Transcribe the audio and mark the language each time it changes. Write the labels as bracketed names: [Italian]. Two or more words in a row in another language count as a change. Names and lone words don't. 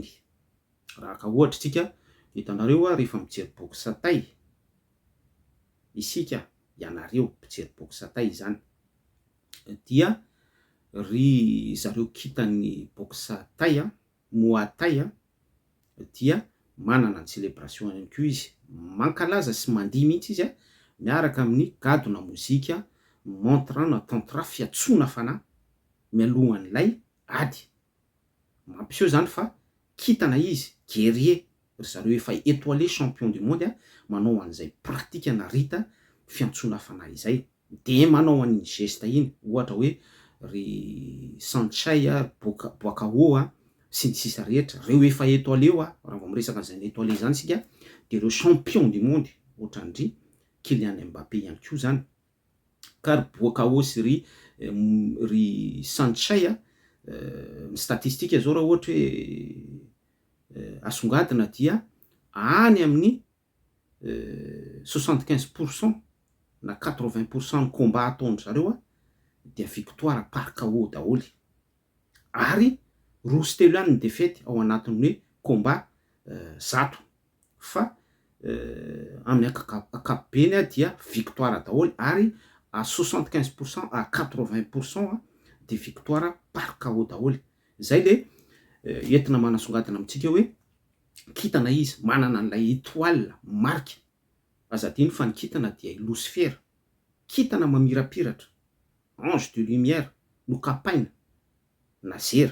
[Malagasy] Raha ka ohatra tsika hitanareo rehefa mijery boxe tay, isika ianareo mpijery boxe tay zany, dia ry zareo kintan'ny boxe tay Muay Thai dia manana ny célébration ihany koa izy, mankalaza sy mandihy mihitsy izy miaraka amin'ny gadona mozika, montre na tantra fiantsoana fanahy mialohan'ilay ady. Mampiseho zany fa kintana izy, guerrier, ry zareo efa [French] étoilé champion du monde [Malagasy] manao an'izay pratika na rita fiantsoana fanahy izay. De manao an'iny geste iny, ohatra hoe ry Sanchay, Boakao sy ny sisa rehetra, reo efa étoilé raha vao miresaka an'izany étoilé zany sika, de reo [French] champion du monde [Malagasy] ohatran'ry Kylian Mbappé ihany koa zany. Ka ry Boakao sy ry Sanchay ny statistika zao raha ohatra hoe asongadina dia any amin'ny 75% na 80% ny combat ataondry zareo dia [French] victoire par KO [Malagasy] daholy, ary roa sy telo ihany ny défaite ao anatin'ny hoe combat 100. Fa amin'ny ankapobeny dia victoire daholy, ary [French] à 75% à 80% de victoire par KO [Malagasy] daholy. Zay le entina manasongadina amintsika hoe kintana izy, manana an'ilay étoile marika. Aza adino fa ny kintana dia i Lucifer, kintana mamirapiratra, [French] ange de lumière, [Malagasy] nokapaina, nazera.